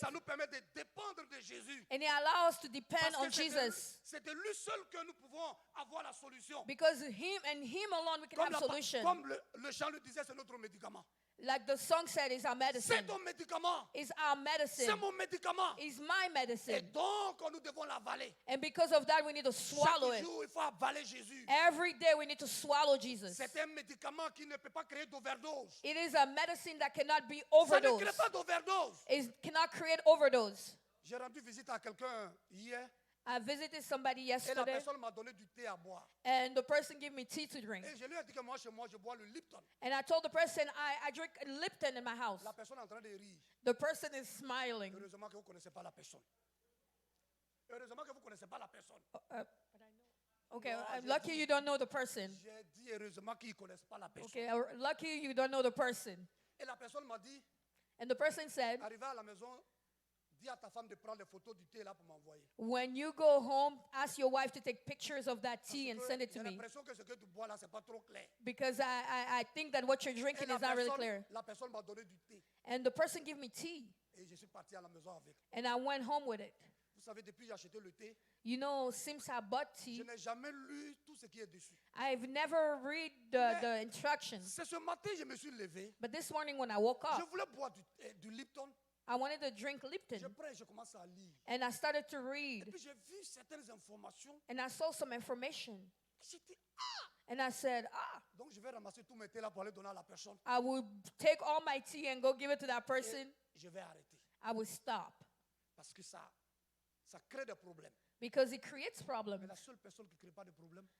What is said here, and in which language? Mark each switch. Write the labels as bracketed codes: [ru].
[fr] ça nous permet de dépendre de Jésus. [en] And it allows us to depend [fr] Parce [en] on [fr] que [en] Jesus. [fr] c'est de lui seul que nous pouvons avoir la solution. [en] Because Him and Him alone we can have solution. [fr] Comme le chant le disait, c'est notre médicament. [en] Like the song said, it's our [fr] C'est [en] medicine. [fr] ton médicament. [en] It's our [fr] C'est [en] medicine. [fr] mon médicament. [en] It's my [fr] Et [en] medicine. [fr] donc, nous devons l'avaler. [en] And because of that, we need to swallow [fr] Chaque [en] it. [fr] jour, il faut avaler Jésus. [en] Every day we need to swallow Jesus. [fr] C'est un médicament qui ne peut pas créer d'overdose. [en] It is a medicine that cannot be [fr] Ça ne crée [en] overdosed. [fr] pas d'overdose. [en] It cannot create overdose. [fr] J'ai rendu visite à quelqu'un hier [en] I visited somebody [fr] et la [en] yesterday, [fr] personne m'a donné du thé à boire. [en] and the person gave me tea to drink. [fr] Et je lui ai dit que moi, chez moi, je bois le Lipton. [en] And I told the person, I drink Lipton in my house. [fr] La personne est en train de rire. [en] The person is smiling. [fr] Heureusement que vous ne connaissez pas la personne. Heureusement que vous ne connaissez pas la personne. [en] Okay, lucky you don't know the person. [fr] J'ai dit heureusement qu'ils ne connaissent pas la personne. [en] Okay, lucky you don't know the person. [fr] Et la personne m'a dit, [en] And the person said, [fr] arrivé à la maison, dis à ta femme de prendre des photos du thé là pour m'envoyer. [en] when you go home, ask your wife to take pictures of that tea and send it to [fr] J'ai [en] me. [fr] l'impression que ce que tu bois là, c'est pas trop clair. [en] Because I think that what you're [fr] Et [en] drinking is not really clear. [fr] la personne m'a donné du thé. [en] And the person gave me tea, [fr] Et je suis parti à la maison avec. [en] and I went home with it. [fr] Vous savez, depuis que j'ai acheté le thé, [en] You know, since I bought [fr] je [en] tea, [fr] n'ai jamais lu tout ce qui est dessus. [en] I've never read the instructions. [fr] C'est ce matin que je me suis levé. [en] But this morning when I woke [fr] Je [en] up, [fr] voulais boire du Lipton. [en] I wanted to drink [fr] Je [en] Lipton. [fr] prends et je commence à lire. [en] And I started to [fr] Et [en] read. [fr] puis j'ai vu certaines informations. [en] And I saw some information. [fr] J'étais, [en] And I said, [fr] donc je vais ramasser tous mes thés là pour aller donner à la personne. [en] I will take all my tea and go give it to that person. [fr] Et je vais arrêter. [en] I will stop. [fr] Parce que ça crée des problèmes. [en] Because it creates [fr] Mais [en] problems. [fr] la seule personne qui ne crée pas de problème,